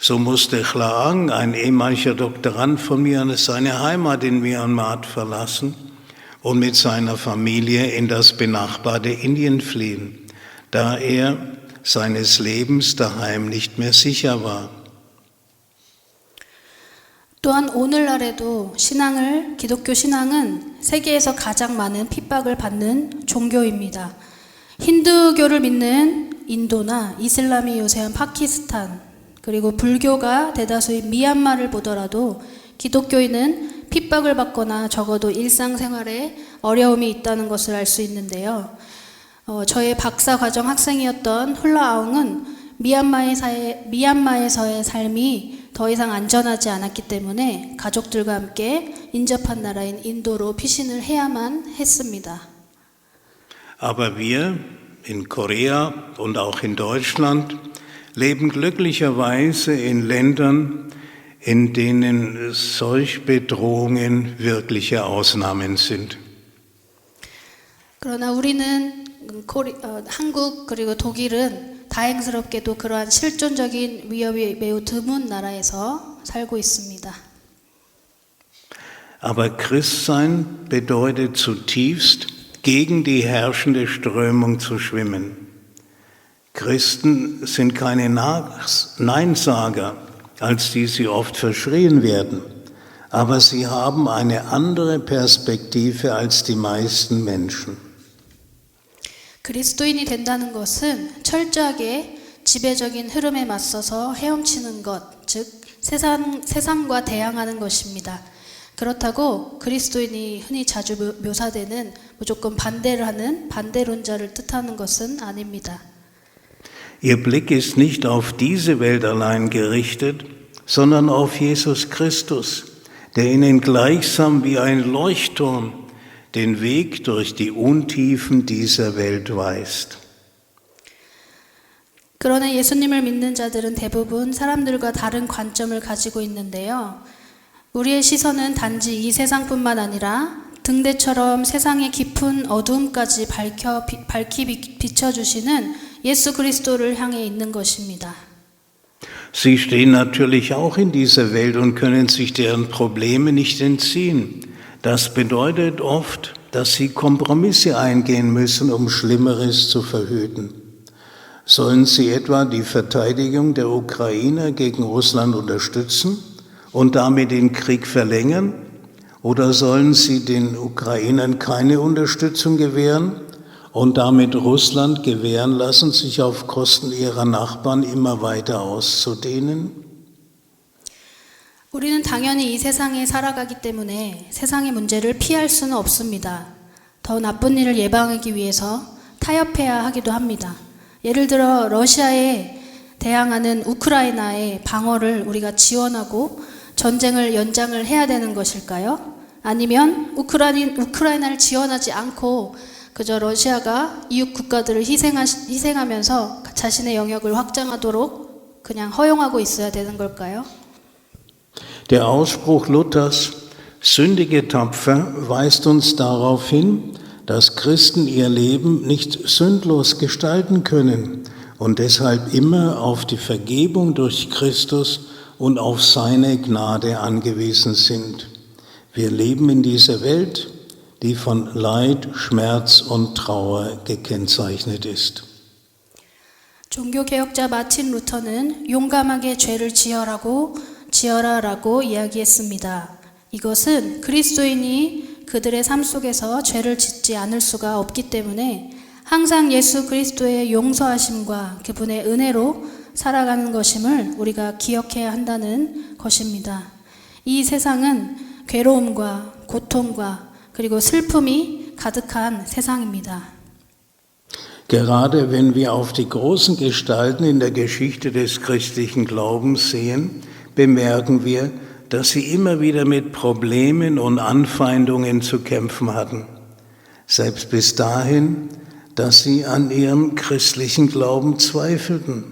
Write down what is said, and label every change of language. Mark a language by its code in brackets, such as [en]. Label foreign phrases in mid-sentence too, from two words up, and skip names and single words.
[de] So musste Klaang, ein ehemaliger Doktorand von mir, seine Heimat in Myanmar verlassen und mit seiner Familie in das benachbarte Indien fliehen, da er seines Lebens daheim nicht mehr sicher war. [ko] 또한 오늘날에도 기독교 신앙은 세계에서 가장 많은 핍박을 받는 종교입니다. 힌두교를 믿는 인도나 이슬람이 요새한 파키스탄, 그리고 불교가 대다수인 미얀마를 보더라도 기독교인은 핍박을 받거나 적어도 일상생활에 어려움이 있다는 것을 알 수 있는데요. 저의 박사과정 학생이었던 훌라아웅은 미얀마에서의 삶이 더 이상 안전하지 않았기 때문에 가족들과 함께 인접한 나라인 인도로 피신을 해야만 했습니다. [de] Aber wir in Korea und auch in Deutschland leben glücklicherweise in Ländern, in denen solche Bedrohungen wirkliche Ausnahmen sind. [ko] 그러나 우리는 한국 그리고 독일은 다행스럽게도 그러한 실존적인 위협이 매우 드문 나라에서 살고 있습니다. [de] Aber Christsein bedeutet zutiefst, gegen die herrschende Strömung zu schwimmen. Christen sind keine Neinsager, als die sie oft verschrien werden, aber sie haben eine andere Perspektive als die meisten Menschen. [ko] 그리스도인이 된다는 것은 철저하게 지배적인 흐름에 맞서서 헤엄치는 것, 즉 세상과 대항하는 것입니다. 그렇다고 그리스도인이 흔히 자주 묘사되는 무조건 반대를 하는 반대론자를 뜻하는 것은 아닙니다. [de] Ihr Blick ist nicht auf diese Welt allein gerichtet, sondern auf Jesus Christus, der ihnen gleichsam wie ein Leuchtturm den Weg durch die Untiefen dieser Welt weist. [ko] 그러나 예수님을 믿는 자들은 대부분 사람들과 다른 관점을 가지고 있는데요. 우리의 시선은 단지 이 세상뿐만 아니라 등대처럼 세상의 깊은 어두움까지 밝히 비춰주시는 예수 그리스도를 향해 있는 것입니다. [de] Sie stehen natürlich auch in dieser Welt und können sich deren Probleme nicht entziehen. Das bedeutet oft, dass sie Kompromisse eingehen müssen, um Schlimmeres zu verhüten. Sollen sie etwa die Verteidigung der Ukrainer gegen Russland unterstützen und damit den Krieg verlängern? Oder sollen sie den Ukrainern keine Unterstützung gewähren und damit Russland gewähren lassen, sich auf Kosten ihrer Nachbarn immer weiter auszudehnen? [ko] 우리는 당연히 이 세상에 살아가기 때문에 세상의 문제를 피할 수는 없습니다. 더 나쁜 일을 예방하기 위해서 타협해야 하기도 합니다. 예를 들어 러시아에 대항하는 우크라이나의 방어를 우리가 지원하고 전쟁을 연장을 해야 되는 것일까요? 아니면 우크라이나를 지원하지 않고 그저 러시아가 이웃 국가들을 희생하면서 자신의 영역을 확장하도록 그냥 허용하고 있어야 되는 걸까요? [de] Der Ausspruch Luthers, sündige tapfer, weist uns darauf hin, dass Christen ihr Leben nicht sündlos gestalten können und deshalb immer auf die Vergebung durch Christus und auf seine Gnade angewiesen sind. Wir leben in dieser Welt, die von Leid, Schmerz und Trauer gekennzeichnet ist. [ko] 종교개혁자 마틴 루터는 용감하게 죄를 지어라라고 이야기했습니다. 이것은 그리스도인이 그들의 삶 속에서 죄를 짓지 않을 수가 없기 때문에 항상 예수 그리스도의 용서하심과 그분의 은혜로 살아가는 것임을 우리가 기억해야 한다는 것입니다. 이 세상은 괴로움과 고통과 그리고 슬픔이 가득한 세상입니다. [de] Gerade wenn wir auf die großen Gestalten in der Geschichte des christlichen Glaubens sehen, bemerken wir, dass sie immer wieder mit Problemen und Anfeindungen zu kämpfen hatten. Selbst bis dahin, dass sie an ihrem christlichen Glauben zweifelten.